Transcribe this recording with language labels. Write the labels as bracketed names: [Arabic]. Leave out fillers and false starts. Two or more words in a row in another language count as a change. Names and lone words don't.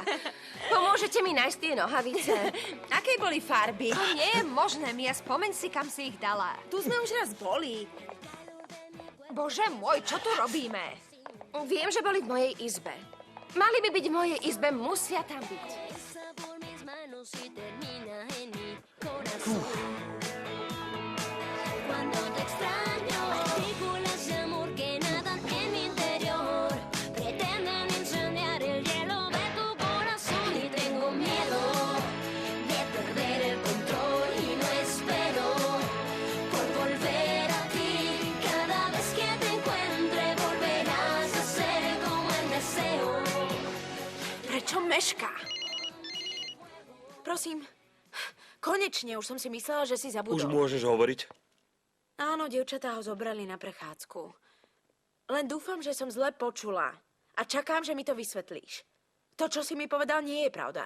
[Slovak] Pomôžete mi nájsť tie nohavice? Aké boli farby? To nie je možné, Mia, spomeň si, kam si ich dala. Tu sme už raz boli. Bože môj, čo tu robíme? Viem, že boli v mojej izbe. Mali by byť v mojej izbe, musia tam byť. [Spanish] Cuando te extraño, partículas de amor que nadan en mi interior pretenden incendiar el hielo de tu corazón y tengo miedo de perder el control y no espero por volver a ti. Cada vez que te encuentre volverás a ser como el deseo. [Slovak] Prečo mešká? Prosím, konečne, už som si myslela, že si zabudol. Už môžeš hovoriť? Áno, dievčatá ho zobrali na prechádzku. Len dúfam, že som zle počula. A čakám, že mi to vysvetlíš. To, čo si mi povedal, nie je pravda.